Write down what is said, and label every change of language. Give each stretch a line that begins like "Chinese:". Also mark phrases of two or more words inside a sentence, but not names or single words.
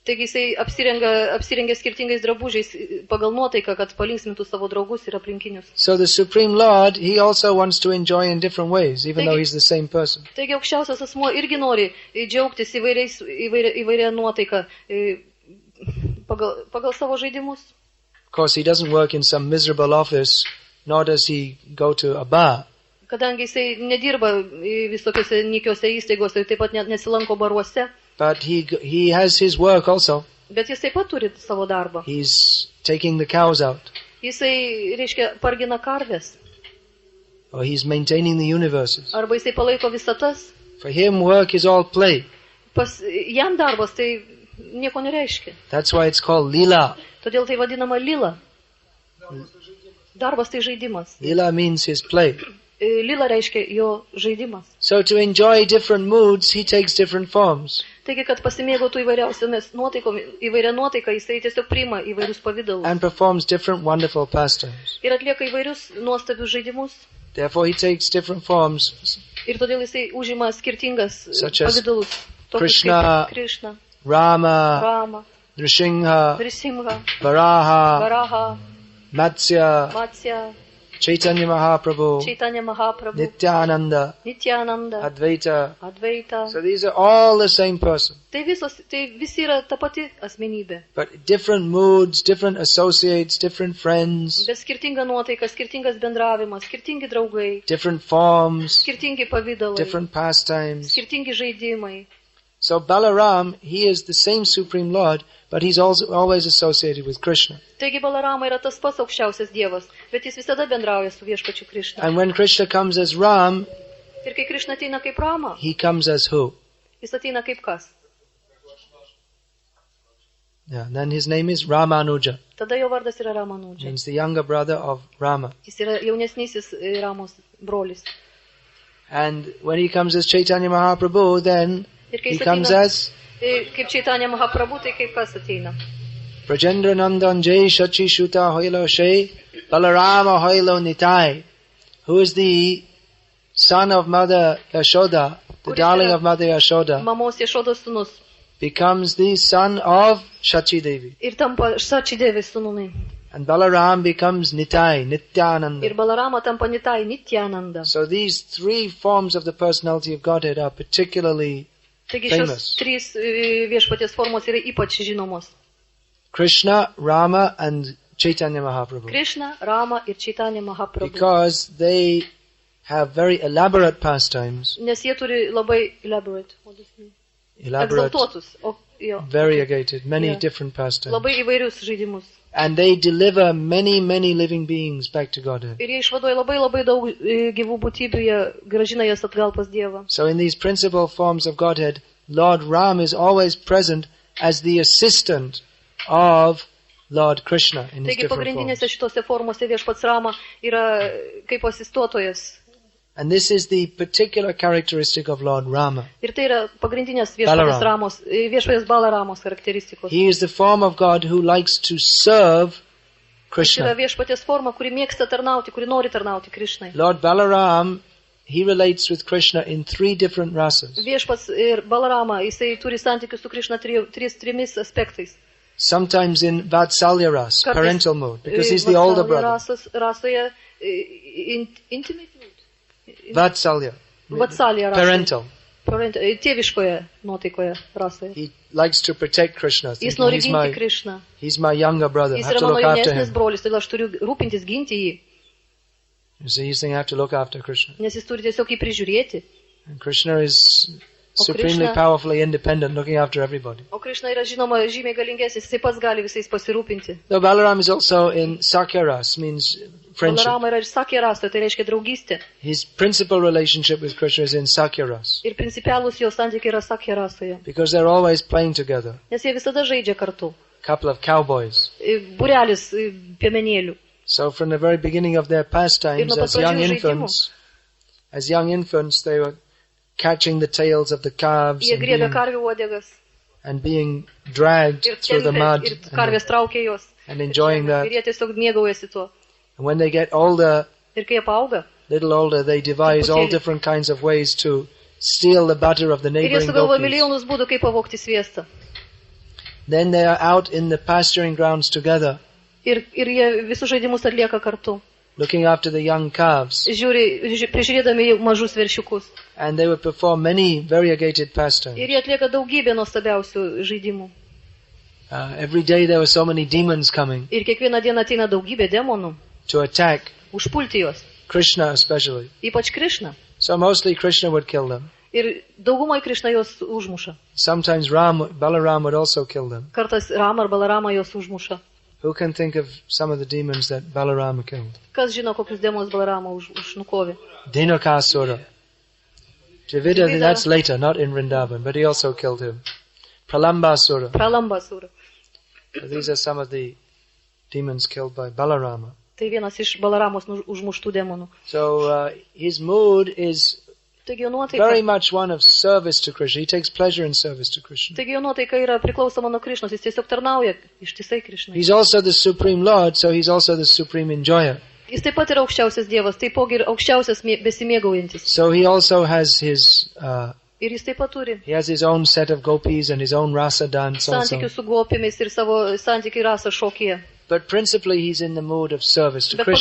Lithuanian: Taigi jisai apsirengia skirtingais drabužiais pagal nuotaiką, kad palinksmintų savo draugus ir aplinkinius.
English: So the Supreme Lord, he also wants to enjoy in different ways, even though he's the same person.
Lithuanian: Taigi aukščiausias asmuo irgi nori džiaugtis įvairia nuotaika pagal savo žaidimus.
English: Of course, he doesn't work in some miserable office, nor does he go to a bar.
Lithuanian: Kadangi jisai nedirba visokiose nykiose įstaigose, taip pat nesilanko baruose.
English: But he has his work also.
Lithuanian: Bet jis taip pat turi savo darbą.
English: He's taking the cows out.
Lithuanian: Jisai, reiškia, pargina karves.
English: Or he's maintaining the universes.
Lithuanian: Arba jisai palaiko visatas.
English: For him, work is all play.
Lithuanian: Jam darbas tai nieko nereiškia.
English: That's why it's called lila.
Lithuanian: Todėl tai vadinama lila. Darbas tai žaidimas.
English: Lila means his play.
Lithuanian: Lila reiškia jo žaidimas.
English: So to enjoy different moods, he takes different forms.
Lithuanian: Taigi, kad pasimėgautų įvairia nuotaika, jisai tiesiog priima įvairius pavydalus.
English: And performs different wonderful pastimes.
Lithuanian: Ir atlieka įvairius nuostabius žaidimus.
English: Therefore he takes different forms.
Lithuanian: Ir todėl jisai užima skirtingas
English: Such as
Lithuanian: pavydalus.
English: Krishna,
Lithuanian: Krishna,
English: Rama,
Lithuanian: Rama,
English: Nrsimha,
Lithuanian: Nrisimha,
English: Varaha,
Lithuanian: Varaha,
English: Matsya,
Lithuanian: Matsya,
English: Chaitanya Mahaprabhu,
Lithuanian: Chaitanya Mahaprabhu,
English: Nityananda,
Lithuanian: Nityananda,
English: Advaita.
Lithuanian: Advaita.
English: So these are all the same person.
Lithuanian: Tai visi yra ta pati asmenybė.
English: But different moods, different associates, different friends,
Lithuanian: Bet skirtinga nuotaika, skirtingas bendravimas, skirtingi draugai,
English: different forms,
Lithuanian: skirtingi pavydalai,
English: different pastimes.
Lithuanian: skirtingi žaidimai.
English: So Balaram, he is the same Supreme Lord, but he's also always associated with Krishna.
Lithuanian: Taigi Balarama yra tas pats aukščiausias dievas, bet jis visada bendrauja su viešpačiu Krishna.
English: And when Krishna comes as Ram,
Lithuanian: Ir kai Krishna ateina kaip Rama,
English: he comes as who?
Lithuanian: jis ateina kaip kas?
English: Yeah, then his name is Ramanuja.
Lithuanian: Tada jo vardas yra Ramanudža.
English: Means the younger brother of Rama.
Lithuanian: Jis yra jaunesnysis Ramos brolis.
English: And when he comes as Chaitanya Mahaprabhu, then
Lithuanian: Ir kai
English: he
Lithuanian: jis
English: comes
Lithuanian: ateina
English: as
Lithuanian: kaip Chaitanya Mahaprabhu, tai kaip kas ateina?
Bangla: ব্রজেন্দ্র নন্দন যেই শচী সুত হৈল সেই বলরাম হৈল নিতাই,
English: who is the son of Mother Yashoda, the darling of Mother Yashoda,
Lithuanian: Mamos Ješodos sūnus.
English: becomes the son of Shachi Devi.
Lithuanian: Ir tampa Šačidevės sūnumi.
English: And Balaram becomes Nitai, Nityananda.
Lithuanian: Ir Balarama tampa Nitai, Nityananda.
English: So these three forms of the personality of Godhead are particularly
Lithuanian: Taigi
English: famous.
Lithuanian: šios trys viešpaties formos yra ypač žinomos.
English: Krishna, Rama and Chaitanya Mahaprabhu.
Lithuanian: Krishna, Rama ir Chaitanya Mahaprabhu.
English: Because they have very elaborate pastimes,
Lithuanian: Nes jie turi labai elaborate, egzaltuotus,
English: variegated, many Yeah. different pastimes.
Lithuanian: labai įvairius žaidimus.
English: And they deliver many, many living beings back to Godhead.
Lithuanian: Ir jie išvaduoja labai daug gyvų būtybių, jie gražina jas atgal pas Dievą.
English: So in these principal forms of Godhead, Lord Ram is always present as the assistant of Lord Krishna in his
Lithuanian: Taigi
English: different
Lithuanian: pagrindinėse
English: forms.
Lithuanian: šitose formose viešpats Rama yra kaip asistuotojas.
English: And this is the particular characteristic of Lord Rama.
Lithuanian: Ir tai yra pagrindinės
English: Balaram.
Lithuanian: viešpatės Balaramos charakteristikos.
English: He is the form of God who likes to serve
Lithuanian: Jis yra
English: Krishna.
Lithuanian: viešpatės forma, kuri mėgsta tarnauti, kuri nori tarnauti Krishnai.
English: Lord Balaram, he relates with Krishna in three different rasas.
Lithuanian: Viešpats ir Balarama, jisai turi santykius su Krishna trimis aspektais.
English: Sometimes in Vatsalya ras,
Lithuanian: Kartais,
English: parental mode, because he's the older brother.
Lithuanian: Rasoje
English: intimate mood. Vatsalya,
Lithuanian: Vatsalya rasoje.
English: parental.
Lithuanian: Tėviškoje nuotaikoje rasoje.
English: He likes to protect Krishna.
Lithuanian: Jis
English: Thinking,
Lithuanian: nori ginti Krishną.
English: he's my younger brother. I
Lithuanian: Jis
English: have
Lithuanian: yra
English: to
Lithuanian: mano
English: look after
Lithuanian: jaunesnis
English: him.
Lithuanian: brolis, todėl aš turiu rūpintis, ginti jį,
English: You see, he's saying I have to look after Krishna.
Lithuanian: nes jis turi tiesiog jį prižiūrėti.
English: And Krishna is
Lithuanian: O
English: supremely
Lithuanian: Krishna-
English: powerfully independent, looking after everybody.
Lithuanian: O Krishna yra žinoma žymiai galingesnis, jisai pats gali visais pasirūpinti.
English: So Balaram is also in Sakya ras, means friendship.
Lithuanian: Balarama yra ir sakė rasto, tai reiškia draugystė.
English: His principal relationship with Krishna is in Sakya ras,
Lithuanian: Ir principialūs jo santykiai yra sakė rasoje.
English: because they're always playing together.
Lithuanian: Nes jie visada žaidžia kartu.
English: Couple of cowboys.
Lithuanian: Būrelis piemenėlių.
English: So from the very beginning of their pastimes,
Lithuanian: nuo pat
English: as young
Lithuanian: pradžių
English: infants, they were catching the tails of the calves
Lithuanian: Jie griebia karvių uodegas
English: and being dragged
Lithuanian: ir
English: through the mud
Lithuanian: tempia, ir karvės traukia juos.
English: and enjoying that.
Lithuanian: Ir jie tiesiog mėgaujasi tuo.
English: And when they get older,
Lithuanian: Ir kai jie paauga,
English: little older, they devise all
Lithuanian: Truputėlį.
English: different kinds of ways to steal the butter of the
Lithuanian: ir jie
English: neighboring
Lithuanian: sugalvoja
English: gopis.
Lithuanian: milijonus būdų, kaip pavogti sviestą.
English: Then they are out in the pasturing grounds together,
Lithuanian: ir jie visus žaidimus atlieka kartu.
English: looking after the young calves.
Lithuanian: Prižiūrėdami jau mažus veršiukus.
English: And they would perform many variegated pastimes.
Lithuanian: Ir jie atlieka daugybę nuostabiausių žaidimų.
English: Every day there were so many demons coming
Lithuanian: Ir kiekvieną dieną ateina daugybė demonų,
English: to attack
Lithuanian: užpulti juos,
English: Krishna especially.
Lithuanian: ypač Krišną.
English: So mostly Krishna would kill them.
Lithuanian: Ir daugumai Krišna juos užmuša.
English: Sometimes Balaram would also kill them.
Lithuanian: Kartais Rama ar Balarama juos užmuša.
English: Who can think of some of the demons that Balarama killed?
Lithuanian: Kas žino, kokius demonus Balarama užnukovė?
English: Dhenukasura.
Lithuanian: Dravida,
English: that's later, not in Vrindavan, but he also killed him. Pralambasura.
Lithuanian: Pralambasura.
English: So these are some of the demons killed by Balarama.
Lithuanian: Tai vienas iš Balaramos užmuštų demonų.
English: So his mood is
Lithuanian: Taigi jo
English: very
Lithuanian: nuotaika,
English: much one of service to Krishna. He takes pleasure in service to Krishna.
Lithuanian: yra priklausoma nuo Krišnos, jis tiesiog tarnauja ištisai Krišnai.
English: He's also the Supreme Lord, so he's also the Supreme Enjoyer.
Lithuanian: Jis taip pat yra aukščiausias Dievas, taipogi ir aukščiausias besimėgaujantis.
English: So he also has his
Lithuanian: Ir jis taip pat turi
English: own set of gopis and his own rasa dance also.
Lithuanian: santykių su gopimis ir savo santykių rasą šokyje.
English: But principally he's in the mood of service to
Lithuanian: Bet
English: Krishna.